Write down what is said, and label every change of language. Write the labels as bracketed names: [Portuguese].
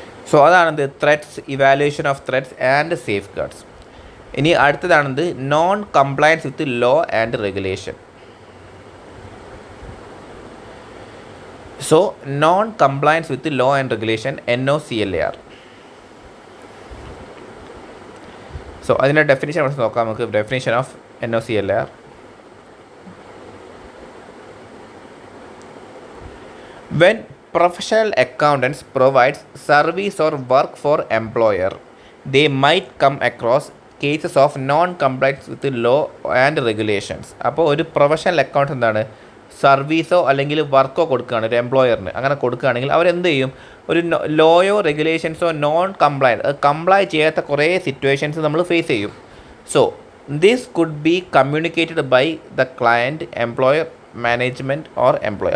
[English] so [Malayalam] അതാണെന്ത് [English] Threats, evaluation of threats and safeguards. [Malayalam] ഇനി അടുത്തതാണെന്ത് [English] Non compliance with law and regulation. So non compliance with law and regulation, NOCLAR. [Malayalam] So അതിൻ്റെ definition നോക്കാം നമുക്ക്. [English] Definition of NOCLAR: when professional accountants provides service or work for employer, they might come across cases of non-compliance with law and regulations. [Malayalam] അപ്പോൾ ഒരു professional account സർവീസോ അല്ലെങ്കിൽ വർക്കോ കൊടുക്കുകയാണ് ഒരു എംപ്ലോയറിന്. അങ്ങനെ കൊടുക്കുകയാണെങ്കിൽ അവരെന്ത് ചെയ്യും? ഒരു ലോയോ റെഗുലേഷൻസോ കംപ്ലൈ ചെയ്യാത്ത കുറേ സിറ്റുവേഷൻസ് നമ്മൾ ഫേസ് ചെയ്യും. [English] So this could be communicated by the client, employer, management or employer.